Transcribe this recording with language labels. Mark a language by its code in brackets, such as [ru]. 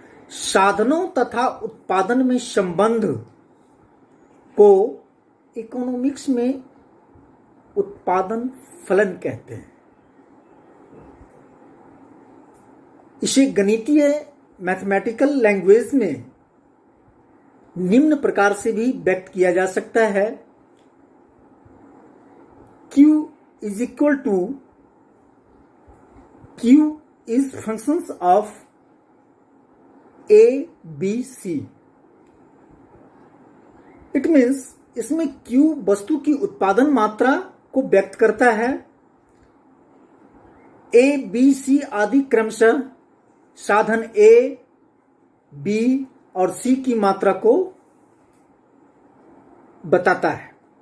[hi] साधनों तथा उत्पादन में संबंध को इकोनॉमिक्स में उत्पादन फलन कहते हैं। इसे गणितीय मैथमेटिकल लैंग्वेज में निम्न प्रकार से भी व्यक्त किया जा सकता है। [en] Q is equal to Q is functions of A, B, C. It means [hi] इसमें Q वस्तु की उत्पादन मात्रा को व्यक्त करता है। A, B, C आदि क्रमशः साधन A, B और C की मात्रा को बताता है।